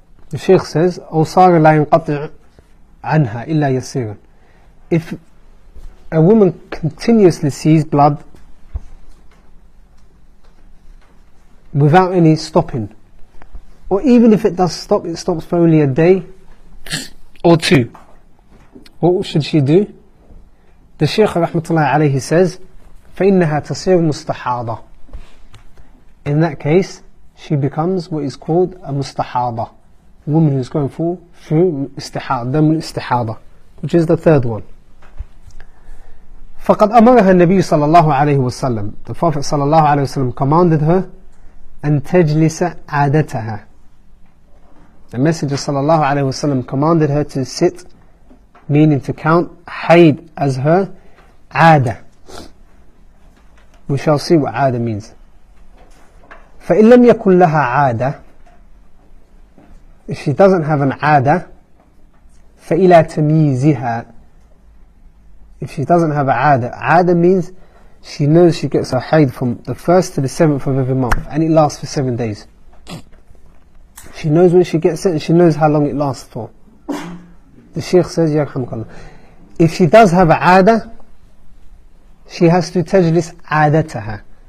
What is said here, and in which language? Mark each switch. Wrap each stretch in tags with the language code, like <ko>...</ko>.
<en>The Shaykh says,</en> <ar>أو صار لا ينقطع عنها إلا يسيرا.</ar> <en>If a woman continuously sees blood without any stopping, or even if it does stop, it stops for only a day or two, what should she do? The Shaykh rahmatullah alayhi says,</en> <ar>فإنها تصير مستحاضة.</ar> <en>In that case, she becomes what is called a mustahada. woman who's going through dam al-istihada, which is the third one.</en> <ar>فقد أمرها النبي صلى الله عليه وسلم.</ar> <en>The Prophet</en> <ar>صلى الله عليه وسلم</ar> <en>commanded her</en> <ar>أن تجلس عادتها.</ar> <en>The Messenger</en> <ar>صلى الله عليه وسلم</ar> <en>commanded her to sit, meaning to count hayd as her عادة. We shall see what عادة means.</en> <ar>فإن لم يكن لها عادة,</ar> <en>if she doesn't have an</en> <ar>عادة, فإلى تمييزها.</ar> <en>If she doesn't have a عادة means she knows she gets her hayd from the 1st to the 7th of every month, and it lasts for 7 days. She knows when she gets it, and she knows how long it lasts for. The Shaykh says,</en> <ar>يرحمك,</ar> <en>if she does have a عادة, she has to</en> <ar>تجلس عادتها.</ar>